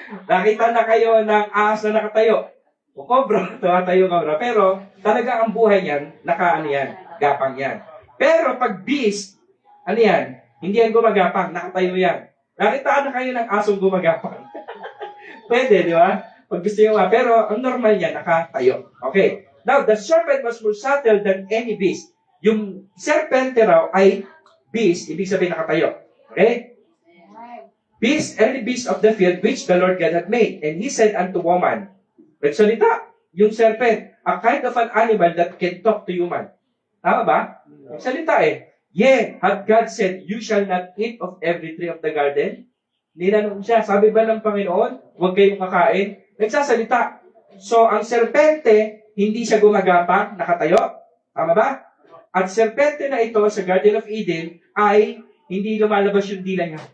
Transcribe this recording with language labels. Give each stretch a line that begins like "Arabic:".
Filipino: Nakita na kayo ng ahas na nakatayo. O kobra, tumatayo kobra. Pero talaga ang buhay niyan, gapang yan. Pero pag beast, hindi yan gumagapang, nakatayo yan. Nakita na kayo ng asong gumagapang. Pwede, di ba? Pag gusto nyo pero ang normal niya, nakatayo. Okay.
English: Now, the serpent was more subtle than any beast.
Filipino: Yung serpente raw ay beast, ibig sabihin nakatayo. Okay?
English: Beast, every beast of the field which the Lord God had made. And he said unto woman,
Filipino: nagsalita, yung
English: serpent, a kind of an animal that can talk to human. Tama ba?
Filipino: Nagsalita eh.
English: Yeah, had God said, you shall not eat of every tree of the garden?
Filipino: Ninanong siya, sabi ba ng Panginoon, huwag kayong kakain? Nagsasalita. So, ang serpente, hindi siya gumagapang, nakatayo. Tama ba? At serpente na ito sa Garden of Eden ay hindi lumalabas yung dila niya.